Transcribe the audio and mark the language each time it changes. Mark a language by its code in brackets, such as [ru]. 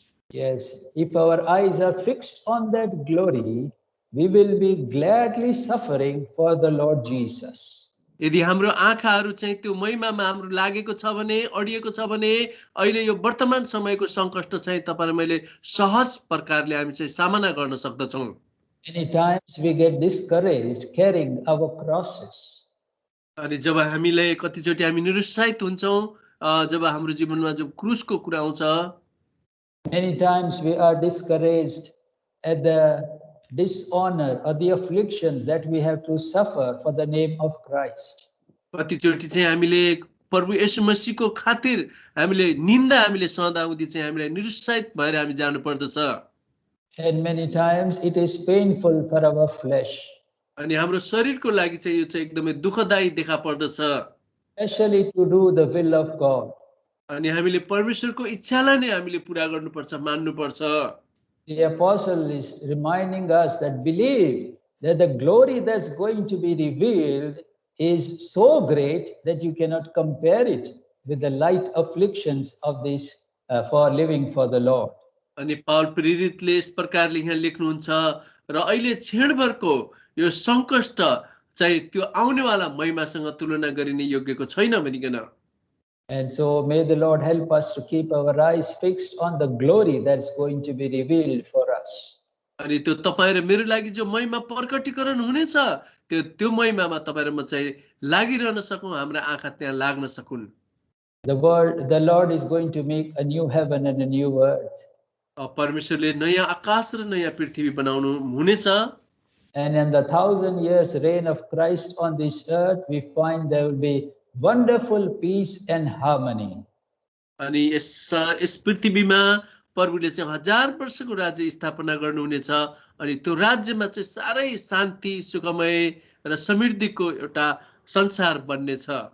[en] Yes, if our eyes are fixed on that glory, we will be gladly suffering for the Lord Jesus. [ne] यदि हाम्रो आँखाहरू चाहिँ त्यो महिमामा हाम्रो लागेको छ भने अडिएको छ भने अहिले यो वर्तमान समयको संकष्ट चाहिँ तपाईं र मैले सहज प्रकारले हामी चाहिँ सामना गर्न सक्दछौं [en] Many times we get discouraged carrying our crosses. [ne] अनि जब हामीले कतिचोटी हामी निरुत्साहित हुन्छौं जब हाम्रो जीवनमा जब क्रुसको कुरा आउँछ [en] Many times we are discouraged at the dishonor or the afflictions that we have to suffer for the name of Christ. [ne] कतिचोटी चाहिँ हामीले प्रभु येशू मसीहको खातिर हामीले निन्दा हामीले सहँदा हुँदी चाहिँ हामीलाई निरुत्साहित भएर हामी जानु पर्दछ [en] And many times it is painful for our flesh. [ne] अनि हाम्रो शरीरको लागि चाहिँ यो चाहिँ एकदमै दुःखदायी देखा पर्दछ [en] Especially to do the will of God. [ne] अनि हामीले परमेश्वरको इच्छालाई नै हामीले पूरा गर्नुपर्छ मान्नुपर्छ [en] The apostle is reminding us that believe that the glory that's going to be revealed is so great that you cannot compare it with the light afflictions of this for living for the Lord. [ne] अनि Paul प्रेरितले यस प्रकारले यहाँ लेख्नुहुन्छ र अहिले क्षणभरको यो संकष्ट चाहिँ त्यो आउनेवाला महिमासँग तुलना गरिने योग्यको छैन भनिकन [en] And so may the Lord help us to keep our eyes fixed on the glory that's going to be revealed for us. [ne] अनि त्यो तपाईं र मेरो लागि जो महिमा प्रकटीकरण हुनेछ त्यो महिमामा तपाईं र म चाहिँ लागिरहन सकौं हाम्रो आँखा त्यहाँ लाग्न सकुन् [en] The Lord is going to make a new heaven and a new earth. [ne] परमेश्वरले नयाँ आकाश र नयाँ पृथ्वी बनाउनु हुनेछ [en] And in the 1,000 years reign of Christ on this earth, we find there will be wonderful peace and harmony. [ne] अनि यस पृथ्वीमा प्रभुले चाहिँ 1000 वर्षको राज्य स्थापना गर्नुहुनेछ अनि त्यो राज्यमा चाहिँ सारै शान्ति सुखमय र समृद्धिको एउटा संसार बन्नेछ